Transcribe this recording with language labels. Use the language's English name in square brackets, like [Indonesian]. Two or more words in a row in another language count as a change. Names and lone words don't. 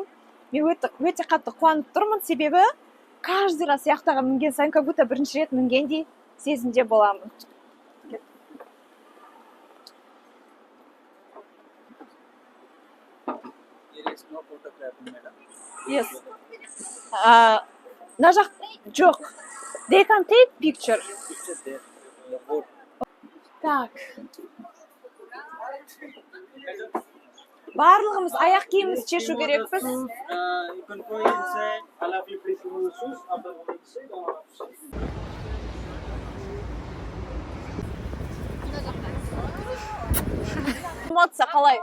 [Kazakh] Мен өте қатты қуанып тұрмын, себебі [Russian] каждый раз [Kazakh] яхтаға мінген сайын, [Russian] как будто [Kazakh] бірінші рет мінгендей сезімде боламын. [English] Yes. [Kazakh] Мына жақ жоқ. [English] They can take picture. [Russian] Так. [Kazakh] Барлығымыз аяқ киімімізді шешу керекпіз. Эмоция қалай?